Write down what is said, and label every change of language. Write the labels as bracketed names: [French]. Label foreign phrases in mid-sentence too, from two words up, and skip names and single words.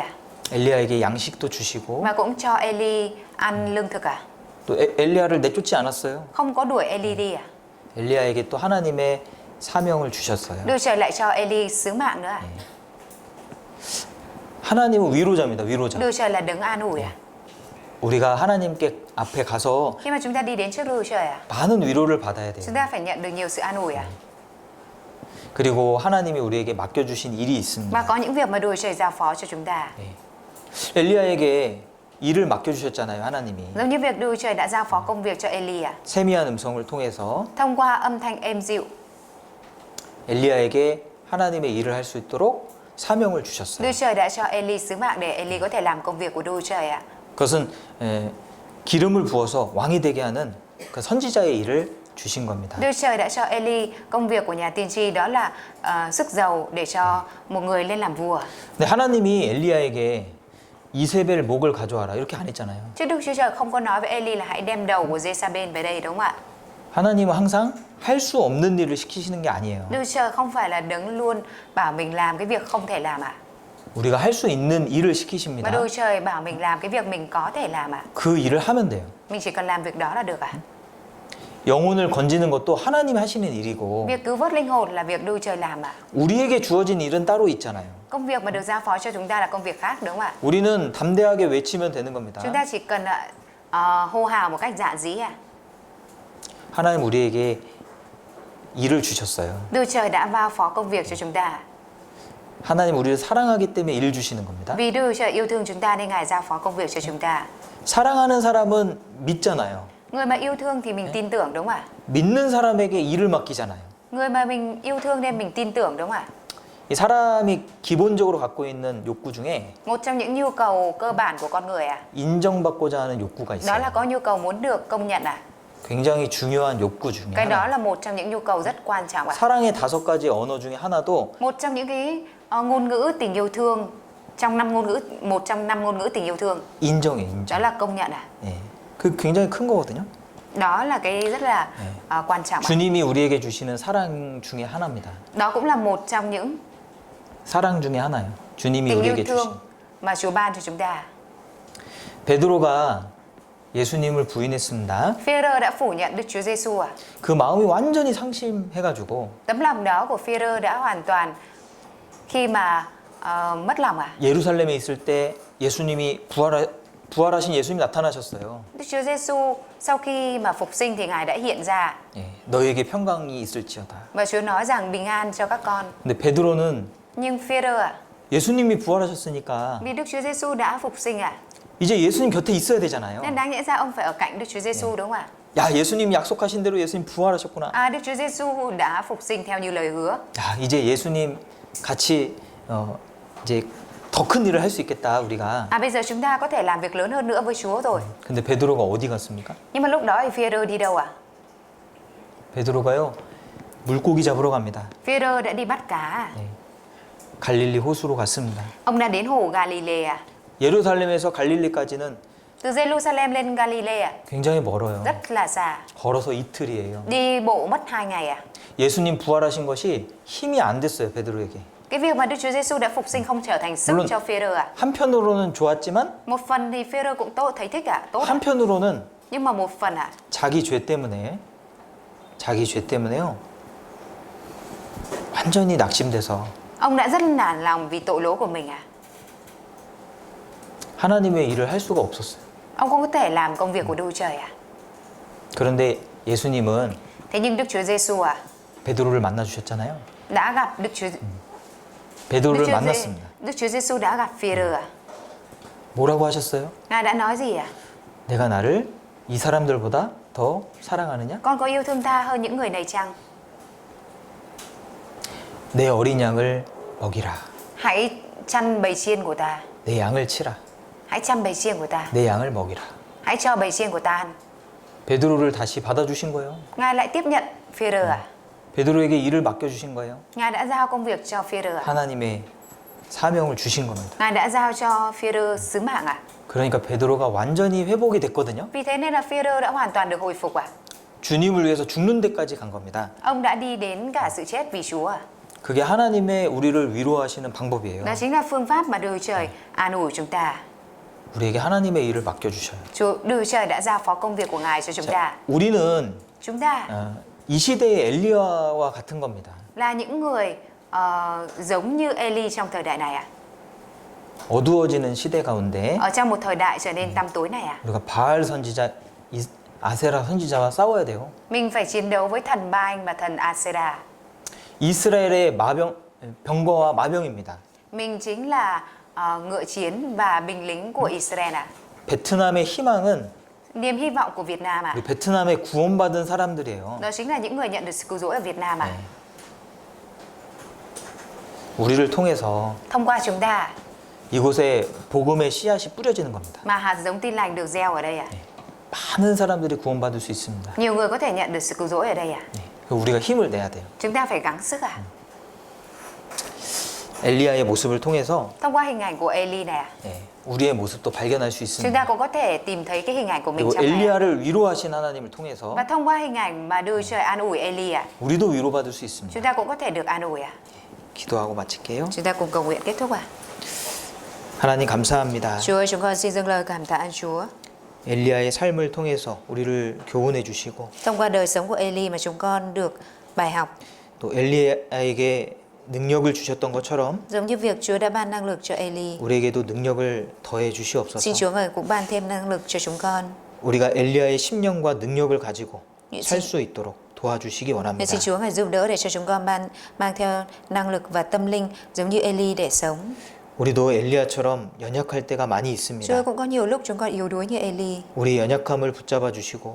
[Korean] 엘리야에게 양식도 주시고 [Vietnamese] Mà cũng cho Eli ăn lương thực [Korean] 또 엘리야를 내쫓지 않았어요. [Vietnamese] Không có đuổi Eli đi [Korean] 엘리야에게 또 하나님의 사명을 주셨어요. [Vietnamese] Đức Trời lại cho Eli sứ mạng nữa [Korean] 하나님은 위로자입니다. 위로자. [Vietnamese] Đức Trời là đấng an ủi [Korean] 우리가 하나님께 앞에 가서 [Vietnamese] Khi mà chúng ta đi đến trước Đức Trời [Korean] 많은 위로를 받아야 돼요. [Vietnamese] Chúng ta phải nhận được nhiều sự an ủi [Korean] 그리고 하나님이 우리에게 맡겨주신 일이 [Vietnamese] Và [Korean] 있습니다. [Vietnamese] có những việc mà Đức Trời giao phó cho chúng ta [Korean] 엘리야에게 일을 맡겨주셨잖아요. 하나님이. [Vietnamese] Giống như việc Đức Trời đã giao phó công việc cho Eli [Korean] 세미한 음성을 통해서 [Vietnamese] Thông qua âm thanh êm dịu [Korean] 엘리야에게 하나님의 일을 할 수 있도록 사명을 주셨어요. [Vietnamese] Đức Trời đã cho Eli sứ mạng để Eli có thể làm công việc của Đức Trời [Korean] 그것은 기름을 부어서 왕이 되게 하는 그 선지자의 일을 주신 겁니다. [Vietnamese] Đức Trời đã cho Eli công việc của nhà tiên tri đó là sức dầu để cho một người lên làm vua. [Korean] 근데 하나님이 엘리야에게 이세벨 목을 가져와라 이렇게 안 했잖아요. [Vietnamese] Chứ Đức Chúa Trời không có nói với Eli là hãy đem đầu của Jezabel về đây đúng không ạ? [Korean] 하나님은 항상 할 수 없는 일을 시키시는 게 아니에요. [Vietnamese] Đức Trời không phải là đấng luôn bảo mình làm cái việc không thể làm [Korean] 우리가 할 수 있는 일을 [Vietnamese] Mà [Korean] 시키십니다. [Vietnamese] Đức Trời bảo mình làm cái việc mình có thể làm [Korean] 그 일을 하면 돼요. [Vietnamese] Mình chỉ cần làm việc đó là được [Korean] 영혼을 건지는 것도 하나님이 하시는 일이고 [Vietnamese] Việc cứu vớt linh hồn là việc Đức Trời làm [Korean] 우리에게 주어진 일은 따로 있잖아요. [Vietnamese] Công việc mà được giao phó cho chúng ta là công việc khác đúng không ạ? [Korean] 우리는 담대하게 외치면 되는 겁니다. [Vietnamese] Chúng ta chỉ cần hô hào một cách dạn dĩ [Korean] 하나님 우리에게 일을 주셨어요. [Vietnamese] Đức Trời đã giao phó công việc cho chúng ta [Korean] 하나님 우리를 사랑하기 때문에 일 주시는 겁니다. [Vietnamese] Vì Đức Trời yêu thương chúng ta nên Ngài giao phó công việc cho chúng ta [Korean] 사랑하는 사람은 믿잖아요. [Vietnamese] Người mà yêu thương thì mình tin tưởng đúng không ạ? [Korean] 믿는 사람에게 일을 맡기잖아요. [Vietnamese] Người mà mình yêu thương nên mình tin tưởng đúng không ạ? [Korean] 이 사람이 기본적으로 갖고 있는 욕구 중에 [Vietnamese] Một trong những nhu cầu cơ bản của con người [Korean] 인정받고자 하는 욕구가 [Vietnamese] Đó là [Korean] 있어요. [Vietnamese] có nhu cầu muốn được công nhận [Korean] 굉장히 중요한 욕구 중에 [Vietnamese] Cái đó [Korean] 하나. [Vietnamese] là một trong những nhu cầu rất quan trọng [Korean] 사랑의 5가지 언어 중에 하나도 [Vietnamese] Một trong những cái ngôn ngữ tình yêu thương Trong 5 ngôn ngữ, một trong 5 ngôn ngữ tình yêu thương [Korean] 인정이에요. 인정. [Vietnamese] Đó là công nhận [Korean] 예. 그 굉장히 큰 거거든요. [Vietnamese] Đó là cái rất là quan trọng [Korean] 주님이 우리에게 주시는 사랑 중에 하나입니다. [Vietnamese] Đó cũng là một trong những [Korean] 사랑 중에 하나예요. 주님이 [Vietnamese] tình yêu [Korean] 우리에게 주신. [Vietnamese] thương mà Chúa ban cho chúng ta [Korean] 베드로가 예수님을 부인했습니다. [Vietnamese] Phi-e-rơ đã phủ nhận Đức Chúa Giêsu [Korean] 그 마음이 완전히 상심해가지고 [Vietnamese] Tấm lòng đó của Phi-e-rơ đã hoàn toàn khi mà mất lòng [Korean] 예루살렘에 있을 때 예수님이 부활하신 예수님이 나타나셨어요. [Vietnamese] Đức Chúa Giêsu sau khi mà phục sinh thì Ngài đã hiện ra [Korean] 예, 너에게 평강이 있을지어다. [Vietnamese] và Chúa nói rằng bình an cho các con. [Korean] 근데 베드로는 [Vietnamese] Nhưng Phi-e-rơ [Korean] 예수님이 부활하셨으니까 [Vietnamese] vì Đức Chúa Giêsu đã phục sinh [Korean] 이제 예수님 곁에 있어야 되잖아요. [Vietnamese] nên đáng lẽ ra ông phải ở cạnh Đức Chúa Giêsu đúng không ạ? [Korean] 야, 예수님 약속하신 대로 예수님 부활하셨구나. [Vietnamese] Đức Chúa Giêsu đã phục sinh theo như lời hứa. [Korean] 야, 이제 예수님 같이 이제 더 큰 일을 할 수 있겠다 우리가. [Vietnamese] Bây giờ chúng ta có thể làm việc lớn hơn nữa với Chúa rồi. [Korean] 근데 베드로가 어디 갔습니까? [Vietnamese] Nhưng mà lúc đó thì Phi-e-rơ đi đâu ạ? [Korean] 베드로가요 물고기 잡으러 갑니다. [Vietnamese] Phi-e-rơ đã đi bắt cá. [Korean] 네. 갈릴리 호수로 갔습니다. [Vietnamese] Ông đã đến hồ Galilee. [Korean] 예루살렘에서 갈릴리까지는 [Vietnamese] Từ Jerusalem lên Galilee [Korean] 굉장히 멀어요. [Vietnamese] rất là xa. [Korean] 걸어서 이틀이에요. [Vietnamese] Đi bộ mất 2 ngày. [Korean] 예수님 부활하신 것이 힘이 안 됐어요 베드로에게. [Vietnamese] Cái việc mà Đức Chúa Giêsu đã phục sinh không trở thành sức [Korean] 물론 [Vietnamese] cho Phi-e-rơ. [Korean] 한편으로는 좋았지만 [Vietnamese] Một phần thì Phi-e-rơ cũng thấy thích tốt. [Korean] 한편으로는 [Vietnamese] Nhưng mà một phần [Korean] 자기 죄 때문에요 완전히 낙심돼서 [Vietnamese] ông đã rất nản lòng vì tội lỗi của mình. [Korean] 하나님의 일을 할 수가 없었어요. [Vietnamese] Ông không có thể làm công việc của Đức Chúa Trời. [Korean] 그런데 예수님은 [Vietnamese] Thế nhưng Đức Chúa Giêsu [Korean] 베드로를 만나 주셨잖아요. [Vietnamese] đã gặp Đức Chúa [Korean] 베드로를 만났습니다. [Vietnamese] Đức Chúa Giêsu đã gặp Phi-e-rơ. [Korean] 뭐라고 하셨어요? [Vietnamese] Ngài đã nói gì? [Korean] 내가 나를 이 사람들보다 더 사랑하느냐? [Vietnamese] Con có yêu thương ta hơn những người này chăng? [Korean] 내 어린 양을 먹이라. [Vietnamese] Hãy chăn bầy chiên của ta. [Korean] 내 양을 치라. [Vietnamese] Hãy chăm bầy chiên của ta. [Korean] 내 양을 먹이라. [Vietnamese] Hãy cho bầy chiên của ta ăn. [Korean] 베드로를 다시 받아주신 거예요. [Vietnamese] Ngài lại tiếp nhận Phi-e-rơ. [Korean] 베드로에게 일을 맡겨주신 거예요. [Vietnamese] Ngài đã giao công việc cho Phi-e-rơ. [Korean] 하나님의 사명을 주신 겁니다. [Vietnamese] Ngài đã giao cho Phi-e-rơ sứ mạng. [Korean] 그러니까 베드로가 완전히 회복이 됐거든요. [Vietnamese] Vì thế nên là Phi-e-rơ đã hoàn toàn được hồi phục. [Korean] 주님을 위해서 죽는 데까지 간 겁니다. [Vietnamese] Ông đã đi đến cả sự chết vì Chúa. [Korean] 그게 하나님의 우리를 위로하시는 방법이에요. [Vietnamese] Đó chính là phương pháp mà Đức Chúa Trời an ủi chúng ta. [Korean] 우리에게 하나님의 일을 맡겨주셔요. [Vietnamese] Đức Chúa Trời đã giao phó công việc của Ngài cho chúng ta. [Korean] 우리는 [Vietnamese] Chúng ta [Korean] 이 시대의 엘리야와 같은 겁니다. [Vietnamese] là những người giống như Eli trong thời đại này. [Korean] 어두워지는 시대 가운데 [Vietnamese] Ở trong một thời đại trở nên tăm tối này. [Korean] 우리가 바알 선지자, 아세라 선지자와 싸워야 돼요. [Vietnamese] Mình phải chiến đấu với thần Ba-anh và thần Asera. [Korean] 이스라엘의 병거와 마병입니다. [Vietnamese] Mình chính là ngựa chiến và binh lính của Israel. [Korean] 베트남의 희망은 [Vietnamese] Niềm hy vọng của Việt Nam. [Korean] 우리 베트남에 구원받은 사람들이에요. [Vietnamese] Đó chính là những người nhận được sự cứu rỗi ở Việt Nam. [Korean] 네. 우리를 통해서 [Vietnamese] Thông qua chúng ta [Korean] 이곳에 복음의 씨앗이 뿌려지는 겁니다. [Vietnamese] mà hạt giống tin lành được gieo ở đây. [Korean] 많은 사람들이 구원받을 수 있습니다. [Vietnamese] Nhiều người có thể nhận được sự cứu rỗi ở đây. [Korean] 우리가 힘을 내야 돼요. [Vietnamese] Chúng ta phải gắng sức. [Korean] 엘리야의 모습을 통해서 [Vietnamese] Thông qua hình ảnh của Eli này, [Korean] 우리의 모습도 발견할 수 [Vietnamese] chúng [Korean] 있습니다. [Vietnamese] ta cũng có thể tìm thấy cái hình ảnh của mình [Korean] 그리고 [Vietnamese] trong này. [Korean] 엘리야를 위로하신 하나님을 통해서 [Vietnamese] Và thông qua hình ảnh mà Đức Chúa Trời an ủi Eli, [Korean] 우리도 위로받을 수 있습니다. [Vietnamese] chúng ta cũng có thể được an ủi. [Korean] 기도하고 마칠게요. [Vietnamese] Chúng ta cùng cầu nguyện kết thúc. [Korean] 하나님 감사합니다. [Vietnamese] Chúa ơi, chúng con xin dâng lời cảm tạ ơn Chúa. [Korean] 엘리야의 삶을 통해서 우리를 교훈해 주시고 [Vietnamese] Thông qua đời sống của Eli mà chúng con được bài học. [Korean] 또 엘리야에게 능력을 주셨던 것처럼 [Vietnamese] Giống như việc Chúa đã ban năng lực cho Eli, [Korean] 우리에게도 능력을 더해 주시옵소서. [Vietnamese] xin Chúa ngài cũng ban thêm năng lực cho chúng con. [Korean] 우리가 엘리야의 심령과 능력을 가지고 살 수 있도록 도와주시기 [Vietnamese] Nên [Korean] 원합니다. [Vietnamese] xin Chúa ngài giúp đỡ để cho chúng con mang theo năng lực và tâm linh giống như Eli để sống. [Korean] 우리도 엘리야처럼 연약할 때가 많이 [Vietnamese] Chúa [Korean] 있습니다. [Vietnamese] cũng có nhiều lúc chúng con yếu đuối như Eli. [Korean] 우리 연약함을 붙잡아 주시고